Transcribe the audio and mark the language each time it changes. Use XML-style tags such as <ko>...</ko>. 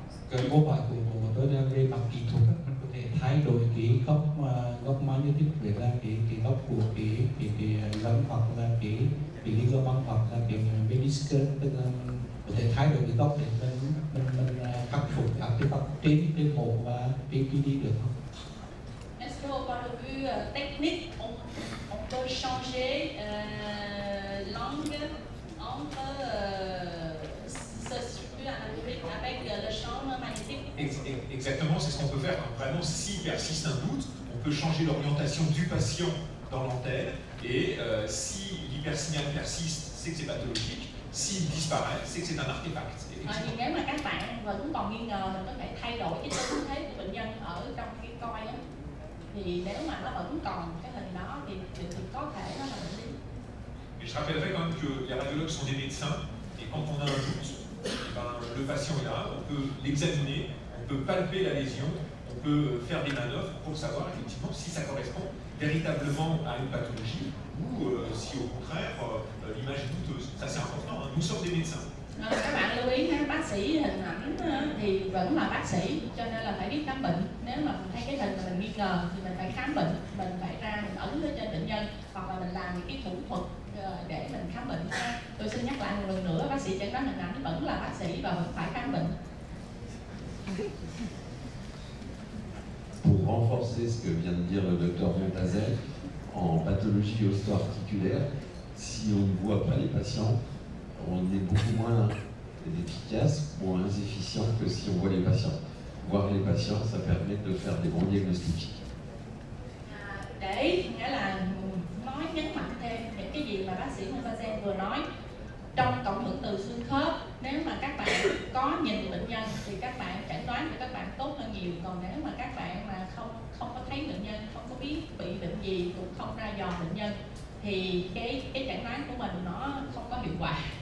<vi>Cái câu hỏi của tôi là về mặt kỹ thuật, mình có thể thay đổi cái góc magnetic về là cái góc của cái lông hoặc là cái ligament hoặc là cái meniscus, tức là có thể thay đổi cái góc để mình khắc phục artefact trên mổ và PPD được không?</vi> <fr>Est-ce qu'au point de vue technique, on peut changer l'angle entre ce structure anatomique avec le champ magnétique? Exactement, c'est ce qu'on peut faire. Vraiment, s'il persiste un doute, on peut changer l'orientation du patient dans l'antenne, et si l'hypersignal persiste, c'est que c'est pathologique. S'il disparaît, c'est que c'est un artefact.</fr> <vi>Nhưng nếu mà các bạn vẫn còn nghi ngờ, mình có thể thay đổi cái tư thế của bệnh nhân ở trong cái coi đó. Thì nếu mà nó vẫn còn cái hình đó thì có thể nó là bệnh lý.</vi> <fr>Je rappellerai quand même que les radiologues sont des médecins, et quand on a un doute, le patient est là, on peut l'examiner, on peut palper la lésion, on peut faire des manœuvres pour savoir effectivement si ça correspond véritablement à une pathologie ou si au contraire l'image est douteuse. Ça c'est important, hein. Nous sommes des médecins.</fr> <vi>Các bạn lưu ý ha, bác sĩ hình ảnh thì vẫn là bác sĩ, cho nên là phải biết khám bệnh. Nếu mà mình thấy cái hình mà mình nghi ngờ thì mình phải khám bệnh, mình phải ra mình ấn lên trên bệnh nhân, hoặc là mình làm những cái thủ thuật để mình khám bệnh. Tôi xin nhắc lại một lần nữa, bác sĩ chẩn đoán hình ảnh vẫn là bác sĩ và vẫn phải khám bệnh.</vi> <fr>Pour renforcer ce que vient de dire le docteur Montazel, en pathologie osteoarticulaire, si on ne voit pas les patients, on est beaucoup moins efficace, moins efficient que si on voit les patients. Voir les patients, ça permet de faire des bons diagnostics.</fr> <vi>Để nghĩa là nói nhấn mạnh thêm những cái gì mà bác sĩ Montazel vừa nói, trong cộng hưởng từ xương khớp, nếu mà các bạn có nhìn bệnh nhân thì các bạn chẩn đoán cho các bạn tốt hơn nhiều. Còn nếu mà các bạn mà không có thấy bệnh nhân, không có biết bị bệnh gì, cũng không ra dò bệnh nhân, thì cái chẩn đoán của mình nó không có hiệu quả.</vi>